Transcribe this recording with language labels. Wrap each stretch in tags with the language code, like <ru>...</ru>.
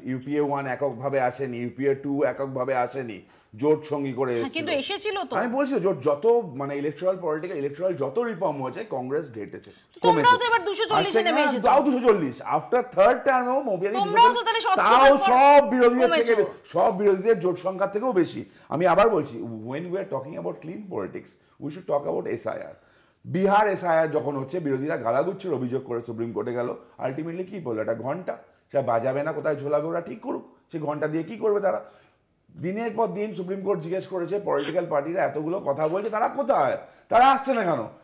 <bn>UPA 1 এককভাবে আসেনি, UPA 2 এককভাবে আসেনি, জোট সঙ্গী করে এসেছিল। কিন্তু এসেছিল তো। আমি বলছি জোট যত মানে ইলেকট্রাল পলিটিক্যাল ইলেকট্রাল যত রিফর্ম হয়েছে, কংগ্রেস ঘেটেছে। তোমরাও তো এবার 240 এ নেমে এসেছো। তাও 240 আফটার থার্ড টার্মেও মোবিয়াদি, তোমরাও তো তাহলে তাও সব বিরোধীদের থেকে, সব বিরোধীদের জোট সংখ্যা থেকেও বেশি। আমি আবার বলছি,</bn> <en>when we are talking about clean politics, we should talk about SIR.</en> <bn>Bihar SIR যখন হচ্ছে, বিরোধীরা গালাগুচ্ছের অভিযোগ করে সুপ্রিম কোর্টে গেল, আলটিমেটলি কি বললো, একটা ঘন্টা সেটা বাজাবে না, কোথায় ঝোলাবে ওরা ঠিক করুক। সেই ঘন্টা দিয়ে কি করবে তারা? দিনের পর দিন সুপ্রিম কোর্ট জিজ্ঞেস করেছে, পলিটিক্যাল পার্টিরা এতগুলো কথা বলছে, তারা কোথায়? তারা আসছে না কেন?</bn>